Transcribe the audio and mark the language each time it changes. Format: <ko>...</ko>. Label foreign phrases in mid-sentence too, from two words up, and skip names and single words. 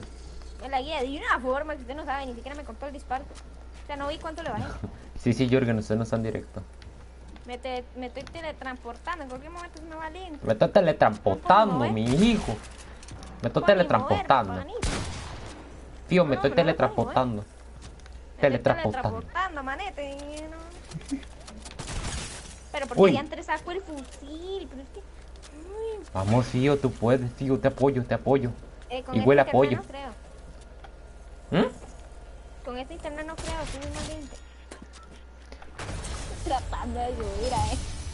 <es>Me la guía de una forma que usted no sabe, ni siquiera me contó el disparo. O sea, no vi cuánto le bajé. Sí, Jürgen, usted no está en directo. Me estoy teletransportando, en cualquier momento se me va a ir. Me está teletransportando, No, mi hijo. Me estoy teletransportando. Tío, me estoy teletransportando. Teletransportando, manete. No. Pero porque Uy. ya entre saco el fusil, pero es que... Uy, Vamos, tío, tú puedes, tío, te apoyo. con Y huele a este pollo. internet no creo. ¿Mm? Con este internet no creo, soy muy valiente. Tratando de subir a él.</es>